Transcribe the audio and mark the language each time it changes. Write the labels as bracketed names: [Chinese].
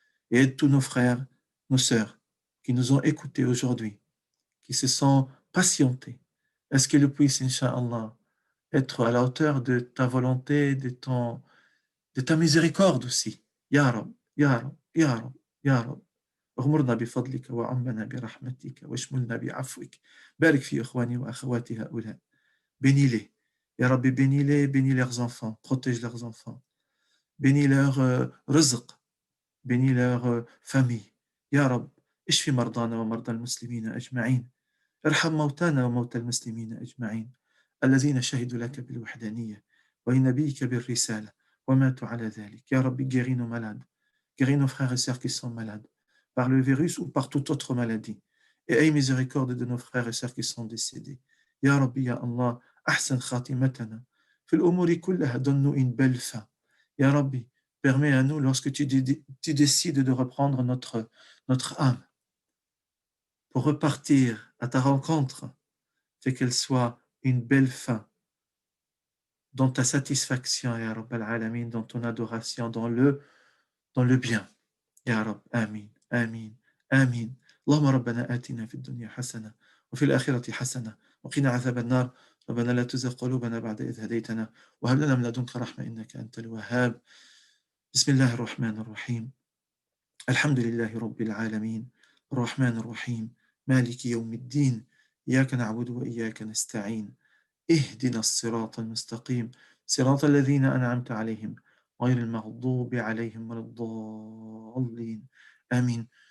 [French] Et aide tous nos frères, nos sœurs qui nous ont écoutés aujourd'hui, qui se sont patientés. Est-ce qu'ils puissent, Inch'Allah, être à la hauteur de ta volonté, de ta miséricorde aussi. Ya Rab, Ya Rab, Ya Rab, Ya Rab. [Arabic] اغمرنا بفضلك وعمنا برحمتك واشملنا بعفوك. بارك في إخواني وأخواتي هؤلاء. [French] Bénis-les. Ya Rabbi, bénis-les, bénis leurs enfants, protège leurs enfants. Bénis leur rizq, bénis leur famille. [Arabic] Ya Rab, اشفي مرضانا ومرضى المسلمين أجمعين. ارحم موتانا وموتى المسلمين أجمعين الذين شهدوا لك بالوحدانية ولنبيك بالرسالة وماتوا على ذلك. [French] Ya Rabbi, guéris nos malades, guéris nos frères et sœurs qui sont malades par le virus ou par toute autre maladie. Et aie miséricorde de nos frères et sœurs qui sont décédés. [Arabic] Ya Rabbi, Ya Allah, ahsan khatimatana. Fil umuri kullaha, [French] donne-nous une belle fin. Ya Rabbi, permets à nous, lorsque tu décides de reprendre notre âme pour repartir à ta rencontre, fais qu'elle soit une belle fin dans ta satisfaction, [Arabic] Ya Rabb al-Alamin, [French] dans ton adoration, dans le bien. [Arabic] يا رب آمين آمين آمين. اللهم ربنا آتنا في الدنيا حسنة وفي الآخرة حسنة وقنا عذاب النار. ربنا لا تزغ قلوبنا بعد إذ هديتنا وهب لنا من لدنك رحمة إنك أنت الوهاب. بسم الله الرحمن الرحيم. الحمد لله رب العالمين الرحمن الرحيم مالك يوم الدين إياك نعبد وإياك نستعين اهدنا الصراط المستقيم صراط الذين أنعمت عليهم غير المغضوب عليهم ولا الضالين آمين.